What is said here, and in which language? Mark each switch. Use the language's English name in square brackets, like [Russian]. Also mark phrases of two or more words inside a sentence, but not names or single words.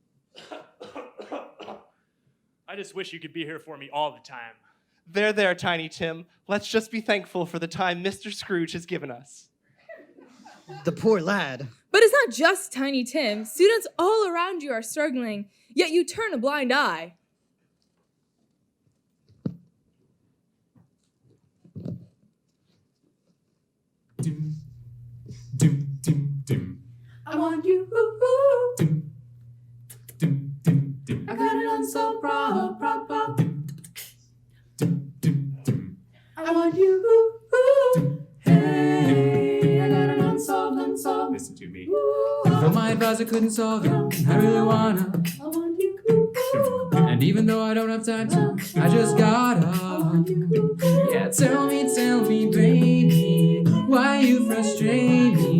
[English] I just wish you could be here for me all the time. There, Tiny Tim. Let's just be thankful for the time Mr. Scrooge has given us. The poor lad. But it's not just Tiny Tim. Students all around you are struggling, yet you turn a blind eye. Dim, dim, dim, dim. I want you. Dim, dim, dim, dim. I got it unsolved problem. Dim, dim, dim. I want you. Hey, I got it unsolved. Listen to me. Though my advisor couldn't solve it, I really wanna. I want you. And even though I don't have time to, I just gotta. Yeah, tell me, baby, why you frustrate me?